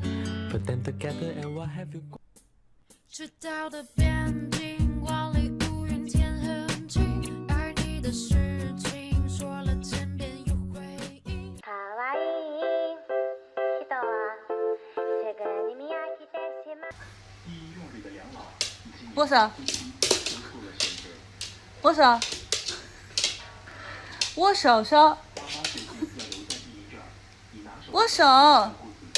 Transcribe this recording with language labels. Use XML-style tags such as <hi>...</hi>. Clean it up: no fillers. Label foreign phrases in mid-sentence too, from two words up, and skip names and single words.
<en>Put them together and what have you?</en> <zh>赤道的边境，万里无云天很晴，爱你的事情说了千遍又回忆。</zh> <ja>可愛い人はすぐに見飽きてしまう。</ja> <zh>握手，握手，握手手，握手。</zh>